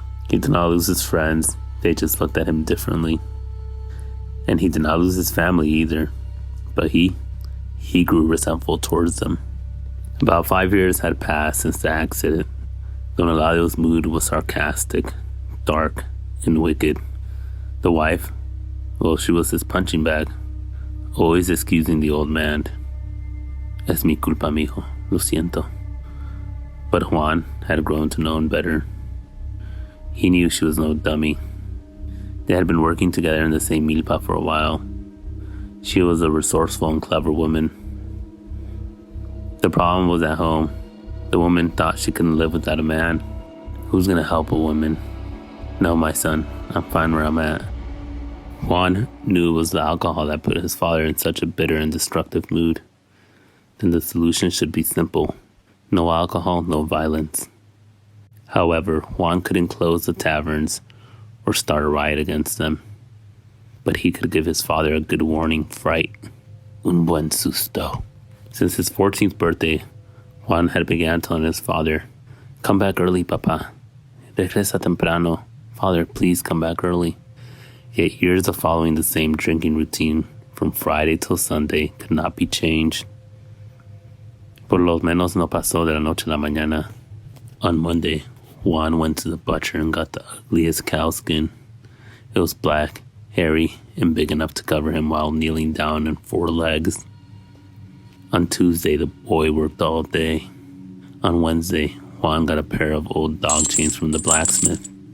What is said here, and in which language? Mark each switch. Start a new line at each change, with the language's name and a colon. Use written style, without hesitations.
English: He did not lose his friends, they just looked at him differently. And he did not lose his family either, but he grew resentful towards them. About 5 years had passed since the accident. Don Eladio's mood was sarcastic, dark, and wicked. The wife, well, she was his punching bag, always excusing the old man.
Spanish: Es mi culpa, mijo, lo siento.
English: But Juan had grown to know better. He knew she was no dummy. They had been working together in the same milpa for a while. She was a resourceful and clever woman. The problem was at home. The woman thought she couldn't live without a man. Who's gonna help a woman? No, my son, I'm fine where I'm at. Juan knew it was the alcohol that put his father in such a bitter and destructive mood. Then the solution should be simple. No alcohol, no violence. However, Juan couldn't close the taverns or start a riot against them. But he could give his father a good warning fright.
Spanish: Un buen susto.
English: Since his 14th birthday, Juan had begun telling his father, "Come back early, papa.
Spanish: Regresa temprano.
English: Father, please come back early." Yet years of following the same drinking routine from Friday till Sunday could not be changed.
Spanish: Por lo menos no pasó de la noche a la mañana.
English: On Monday, Juan went to the butcher and got the ugliest cow skin. It was black, hairy, and big enough to cover him while kneeling down on 4 legs. On Tuesday, the boy worked all day. On Wednesday, Juan got a pair of old dog chains from the blacksmith.